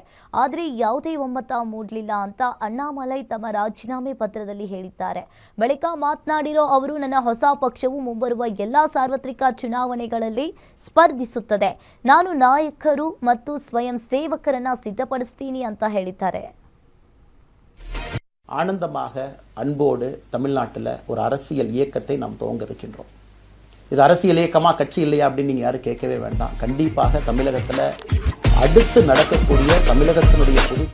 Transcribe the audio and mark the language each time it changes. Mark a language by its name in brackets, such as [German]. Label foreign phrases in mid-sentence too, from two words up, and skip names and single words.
[Kannada] ಆದರೆ ಯಾವುದೇ ಒಮ್ಮತ ಮೂಡಲಿಲ್ಲ ಅಂತ ಅಣ್ಣಾಮಲೈ ತಮ್ಮ ರಾಜೀನಾಮೆ ಪತ್ರದಲ್ಲಿ ಹೇಳಿದ್ದಾರೆ. ಬಳಿಕ ಮಾತನಾಡಿರೋ ಅವರು, ನನ್ನ ಹೊಸ ಪಕ್ಷವು ಮುಂಬರುವ ಎಲ್ಲಾ ಸಾರ್ವತ್ರಿಕ ಚುನಾವಣೆಗಳಲ್ಲಿ ಸ್ಪರ್ಧಿಸುತ್ತದೆ. ನಾನು ನಾಯಕರು ಮತ್ತು ಸ್ವಯಂ ಸೇವಕರನ್ನ ಸಿದ್ಧಪಡಿಸ್ತೀನಿ ಅಂತ ಹೇಳಿದ್ದಾರೆ. [Tamil] ஆனந்தமாக அன்போடு தமிழ்நாட்டில் ஒரு அரசியல் இயக்கத்தை நாம் துவங்க இருக்கின்றோம். இது அரசியல் இயக்கமா கட்சி இல்லையா அப்படின்னு நீங்க யாரும் கேட்கவே வேண்டாம். கண்டிப்பாக தமிழகத்தில் அடுத்து நடக்கக்கூடிய தமிழகத்தினுடைய பொது